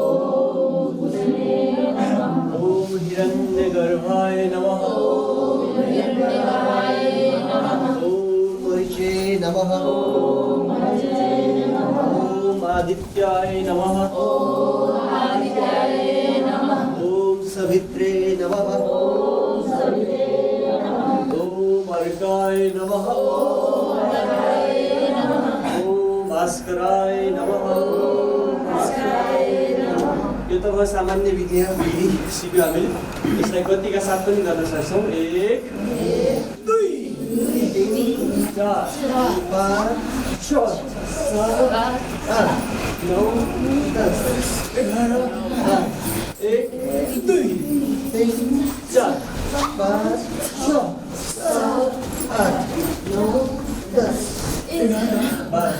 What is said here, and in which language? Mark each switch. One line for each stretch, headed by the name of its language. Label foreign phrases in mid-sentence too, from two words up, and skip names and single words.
Sanskrit: ओम हिरण्यगर्भाय नमः, ओम मरीचे नमः, ओम आदित्याय नमः, ओम सवित्रे नमः, ओम अर्काय नमः, ओम भास्कराय नमः।
Nepali: यो त भयो सामान्य विधि सिक्यो हामीले। यसलाई गतिका साथ पनि गर्न सक्छौँ। 1 2 3 4 5 6 7 8 9 10 11 1 2 3 4 5 6 7 8 9 10 11 12।